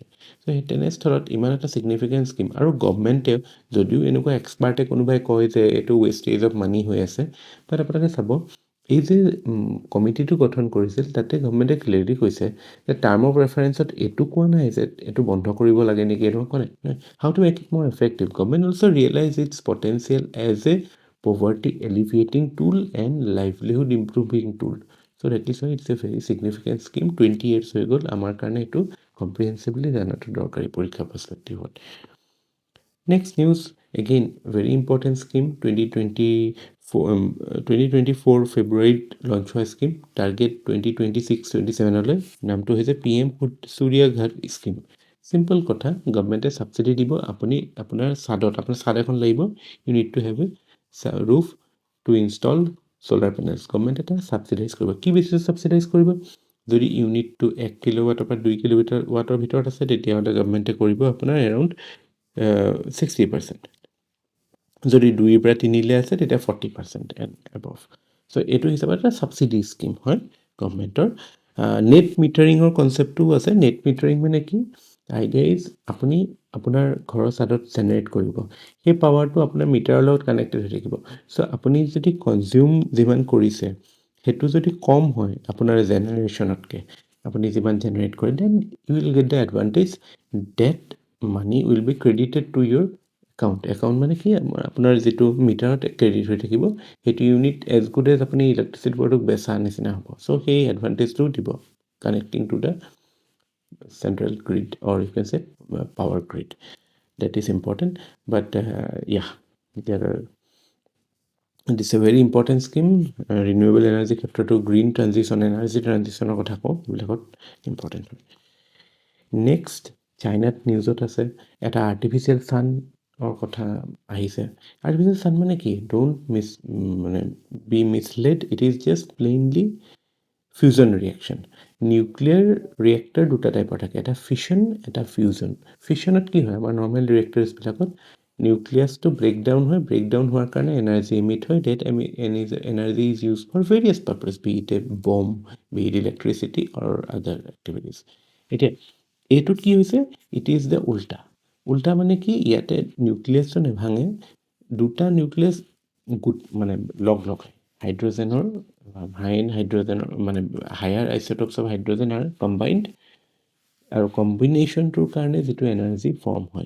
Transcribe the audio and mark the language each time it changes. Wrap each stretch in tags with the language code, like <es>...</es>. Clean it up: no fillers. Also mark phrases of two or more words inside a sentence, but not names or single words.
<as>চ' সেই তেনেস্থলত ইমান এটা</as> <en>significant scheme,</en> <as>আৰু গভমেণ্টে যদিও এনেকুৱা এক্সপাৰ্টে কোনোবাই কয় যে এইটো</as> <en>wastage of money</en> <as>হৈ আছে, বাট আপোনালোকে চাব এই যে কমিটিটো গঠন কৰিছিল তাতে গভমেণ্টে ক্লিয়াৰলি কৈছে যে</as> <en>term of referenceত</en> <as>এইটো কোৱা নাই যে এইটো বন্ধ কৰিব লাগে নেকি, এইটো কোৱা নাই।</as> <en>how to make it more effective. Government also realize its potential as a poverty alleviating tool and livelihood improving tool. So that is why it's a very significant scheme.</en> <as>20 years হৈ গ'ল, আমাৰ কাৰণে এইটো comprehensively জানাটো দৰকাৰী পৰীক্ষা পাৰ্সপেক্টিভত।</as> <en>Next news, again very important scheme,</en> <as>2024 ফেব্ৰুৱাৰীত লঞ্চ হোৱা স্কিম, টাৰ্গেট 2026-27 নামটো হৈছে PM Surya Ghar স্কিম। চিম্পল কথা, গভমেণ্টে ছাবচিডি দিব, আপোনাৰ ছাদ এখন লাগিব,</as> <en>you need to have a roof to install solar panels.</en> <as>গভমেণ্টে এটা ছাবচিডাইজ কৰিব। কি বেচিছত ছাবচিডাইজ কৰিব? যদি ইউনিটটো 1 কিলোৱাটৰ পৰা 2 কিলোৱাটৰ ভিতৰত আছে তেতিয়াহ'লে গভমেণ্টে কৰিব আপোনাৰ এৰাউণ্ড 60%। যদি 2ৰ পৰা 3লৈ আছে তেতিয়া 40%</as> <en>and above.</en> <as>চ' এইটো হিচাপত এটা ছাবচিডি স্কিম হয় গভমেণ্টৰ।</as> <en>net meteringৰ</en> <as>কনচেপ্টটোও আছে।</as> <en>net metering</en> <as>মানে কি?</as> <en>idea is</en> <as>আপুনি আপোনাৰ ঘৰৰ ছাদত জেনেৰেট কৰিব, সেই পাৱাৰটো আপোনাৰ মিটাৰৰ লগত কানেক্টেড হৈ থাকিব। চ' আপুনি যদি কনজিউম যিমান কৰিছে সেইটো যদি কম হয় আপোনাৰ জেনেৰেশ্যনতকৈ, আপুনি যিমান জেনেৰেট কৰে,</as> <en>then you will get the advantage that money will be credited to your account</en> <as>মানে কি, আপোনাৰ যিটো মিটাৰত ক্ৰেডিট হৈ থাকিব সেইটো ইউনিট</as> <en>as good as</en> <as>আপুনি</as> <en>electricity boardক</en> <as>বেচা নিচিনা হ'ব। চ' সেই এডভান্টেজটোও দিব</as> <en>connecting to the central grid, or you can say power grid. That is important, but this is a very important scheme. Renewable energy</en> <as>ক্ষেত্ৰতো</as> <en>green transition, energy transitionৰ</en> <as>কথা কওঁ, এইবিলাকত ইম্পৰ্টেণ্ট হয়। নেক্সট, চাইনাত নিউজত আছে এটা</as> <en>artificial sunৰ</en> <as>কথা আহিছে।</as> <en>artificial sun</en> <as>মানে কি?</as> <en>ডোণ্ট মানে be misled, it is just plainly fusion reaction. nuclear reactor</en> <as>দুটা টাইপৰ থাকে, এটা ফিছন, এটা ফিউজন। ফিছনত কি হয়, আমাৰ নৰ্মেল ৰিয়েক্টৰ্ছবিলাকত নিউক্লিয়াছটো ব্ৰেকডাউন হয়, ব্ৰেকডাউন হোৱাৰ কাৰণে</as> <en>energy emit</en> <as>হয়,</as> <en>that energy is use for various purpose, be it a bomb, be it electricity or other activities.</en> <as>এতিয়া এইটোত কি হৈছে,</as> <en>it is the</en> <as>উল্টা মানে কি, ইয়াতে নিউক্লিয়াছটো নেভাঙে, দুটা নিউক্লিয়াছ মানে লগ হয়, হাইড্ৰজেনৰ হাইড্ৰজেনৰ মানে</as> <en>higher isotopes of hydrogen are combined,</en> <as>আৰু কম্বিনেশ্যনটোৰ কাৰণে যিটো এনাৰ্জি ফৰ্ম হয়।</as>